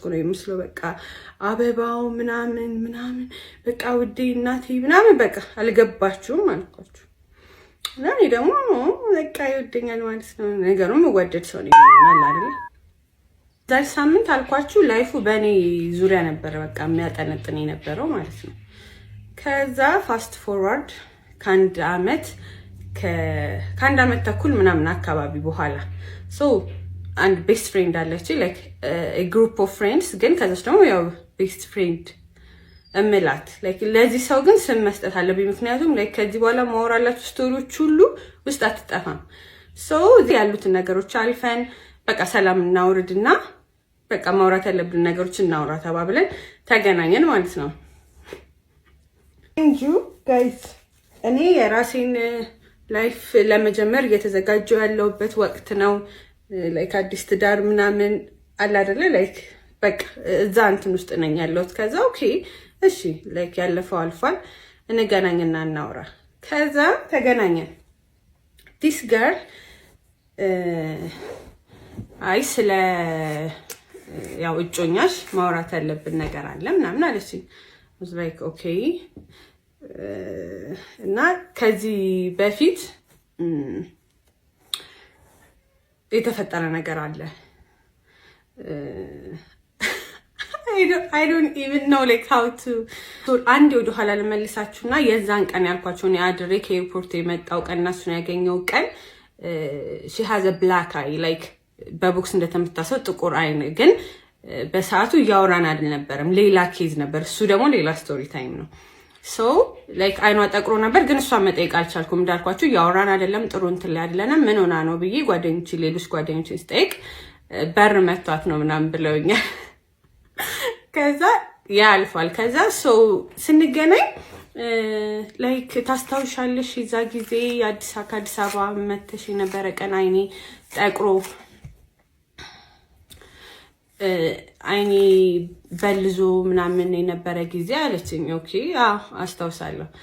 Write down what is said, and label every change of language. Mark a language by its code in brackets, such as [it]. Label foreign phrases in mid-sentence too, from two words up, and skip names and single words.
[am] ነው የሚመስለው በቃ አበባው ምናምን በቃ ውዴ እናቴ ምናምን በቃ አልገባችሁም አልኳችሁ እና እኔ ደግሞ በቃ ይወደኛል ማለት ነው ነገሩን መወደድ ሰው ነው አይደል ዛሬ ሳምንት አልኳችሁ ላይፉ በኔ ዙሪያ ነበር በቃ የሚያጠነጥን የነበረው ማለት ነው ከዛ [en] fast forward [am] ከአንድ አመት ተኩል ምናምን አካባቢ በኋላ [en] so and best friend [am] አለች [en] like a group of friends [am] ግን ከዛስ ደግሞ ያው [en] best friend [am] እምላት like ለዚህ ሰው ግን ስም መስጠት አለብኝ ምክንያቱም like ከዚህ በኋላ ማወራላችሁ ስቶሪዎች ሁሉ ውስጥ አትጠፋም so ያሉትን ነገሮች አልፈን በቃ ሰላም እናውርድና በቃ ማውራት ያለብን ነገሮች እናውራ ተባብለን ተገናኘን ማለት ነው [en] thank you guys [am] እኔ የራሴን ላይፍ ለመጀመር እየተዘጋጀው ያለውበት ወቅት ነው like አዲስ ትዳር ምናምን አለ አይደለ like በቃ እዛ እንትን ውስጥ ነኝ ያለሁት ከዛ ኦኬ እሺ like ያለፈው አልፏል እንገናኝና እናውራ ከዛ ተገናኘን [en] this girl [am] አይ ስለ ያው እጮኛሽ ማውራት ያለብን ነገር አለ ምናምን አለችኝ [en] was like okay [am] እና ከዚህ በፊት የተፈጠረ ነገር አለ [en] I don't even know like how to [am] አንድ ወደ ኋላ ለመልሳችሁና የዛን ቀን ያልኳችሁ ነው አድሬ ከኤርፖርት የመጣው ቀንና እሱን ያገኘው ቀን [en] she has a black eye [am] like በቦክስ እንደተመታሰው ጥቁር አይን ግን በሰዓቱ ያወራን አይደለም ሌላ ኬዝ ነበር እሱ ደግሞ ሌላ [en] story time [am] ነው [en] so like [am] አይኗ ጠቅሮ ነበር ግን እሷ መጠየቅ አልቻልኩም እንዳልኳችሁ ያወራን አይደለም ጥሩ እንትን ላይ አይደለም ምን ሆና ነው ብዬ ጓደኞቼ ሌሎች ጓደኞቼ ስጠይቅ በር መቷት ነው ምናምን ብለውኛል ከዛ ያልፋል ከዛ so ስንገናኝ like ታስታውሻለሽ እዛ ጊዜ አዲስ አበባ መተሽ የነበረ ቀን አይኔ ጠቅሮ አይኔ በልዞ ምናምን የነበረ ጊዜ አለችኝ ኦኬ አስታውሳለሁ